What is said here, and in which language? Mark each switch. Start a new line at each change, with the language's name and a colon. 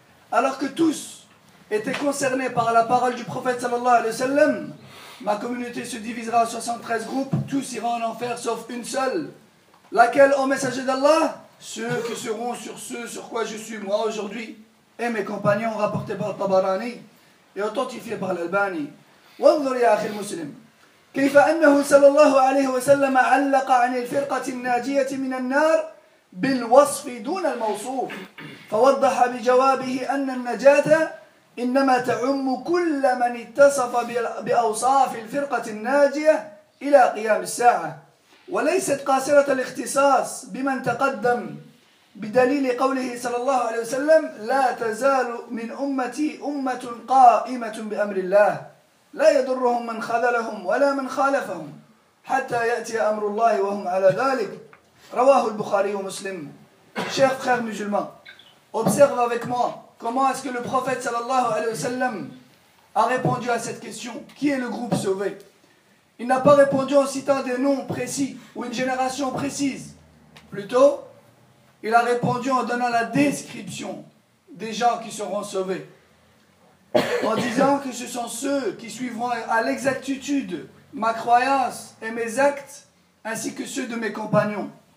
French: Alors que tous étaient concernés par la parole du prophète sallallahu alayhi wa sallam, ma communauté se divisera en 73 groupes, tous iront en enfer sauf une seule, laquelle, ô messager d'Allah, ceux qui seront sur ce sur quoi je suis moi aujourd'hui, et mes compagnons rapportés par Tabarani et authentifiés par l'Albani.
Arabic: وانظر يا أخي المسلم كيف أنه صلى الله عليه وسلم علق عن الفرقة الناجية من النار بالوصف دون الموصوف، فوضح بجوابه أن النجاة إنما تعم كل من اتصف بأوصاف الفرقة الناجية إلى قيام الساعة، وليست قاصرة الاختصاص بمن تقدم، بدليل قوله صلى الله عليه وسلم لا تزال من أمتي أمة قائمة بأمر الله لا يضرهم من خذلهم ولا من خالفهم حتى يأتي أمر الله وهم على ذلك، رواه البخاري ومسلم.
French: شيخ خير مسلمان observe avec moi comment est-ce que le prophète
Arabic: صلى الله عليه وسلم
French: a répondu à cette question, qui est le groupe sauvé. Il n'a pas répondu en citant des noms précis ou une génération précise. Plutôt, il a répondu en donnant la description des gens qui seront sauvés, en disant que ce sont ceux qui suivront à l'exactitude ma croyance et mes actes, ainsi que ceux de mes compagnons.